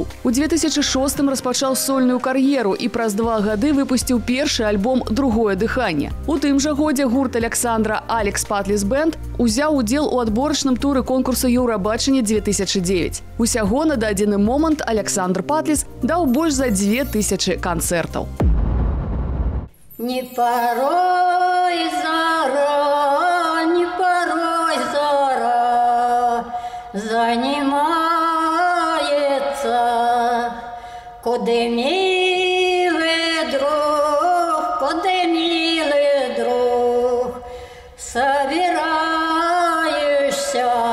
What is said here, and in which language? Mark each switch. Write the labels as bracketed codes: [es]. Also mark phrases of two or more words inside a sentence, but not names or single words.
[be] У 2006-м распачаў сольную кар'еру і праз 2 гады выпусціў першы альбом «Другое дыханне». У тым жа годзе гурт Александра «Алекс Патлис Бэнд» узяў удзел у адборачным туры конкурса «Еўрабачання 2009». Усяго на дадзены момант Александр Патлис даў больш за 2000 канцэртаў. [ru] Не порой зара, не порой зара занимается Куди милый друг, куди милый друг, собираешься?